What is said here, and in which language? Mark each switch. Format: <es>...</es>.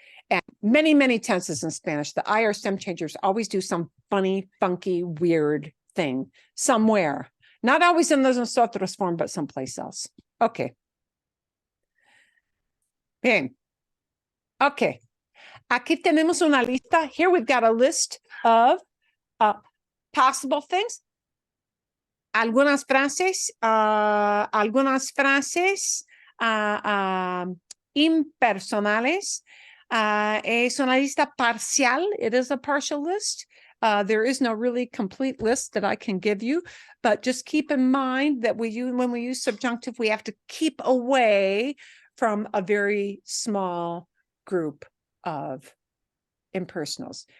<en>And many tenses in Spanish, the IR stem changers always do some funny, funky, weird thing somewhere. Not always in the nosotros form, but someplace else. Okay.</en> <es>Bien. Okay. Aquí tenemos una lista.</es> <en>Here we've got a list of possible things.</en> <es>Algunas frases impersonales. Es una lista parcial. It is a partial list.</es> <en>There is no really complete list that I can give you, but just keep in mind that when we use subjunctive, we have to keep away from a very small group of impersonals.</en>